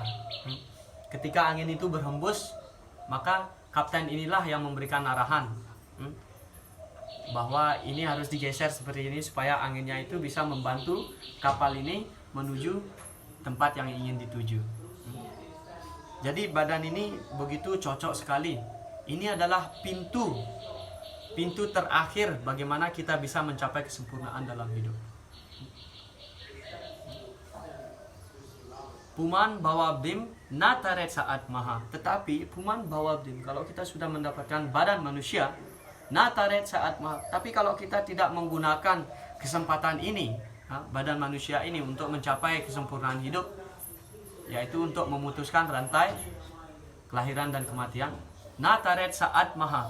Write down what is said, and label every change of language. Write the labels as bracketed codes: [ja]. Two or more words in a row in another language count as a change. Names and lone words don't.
[id] Ketika angin itu berhembus, maka kapten inilah yang memberikan arahan bahwa ini harus digeser seperti ini supaya anginnya itu bisa membantu kapal ini menuju tempat yang ingin dituju. Jadi badan ini begitu cocok sekali. Ini adalah pintu terakhir bagaimana kita bisa mencapai kesempurnaan dalam hidup. [sa] Puman bawabdim nataret saat maha. [id] Tetapi [sa] puman bawabdim, [id] kalau kita sudah mendapatkan badan manusia, [sa] nataret saat maha. [id] Tapi kalau kita tidak menggunakan kesempatan ini, badan manusia ini untuk mencapai kesempurnaan hidup, yaitu untuk memutuskan rantai kelahiran dan kematian, [sa] nataret saat maha.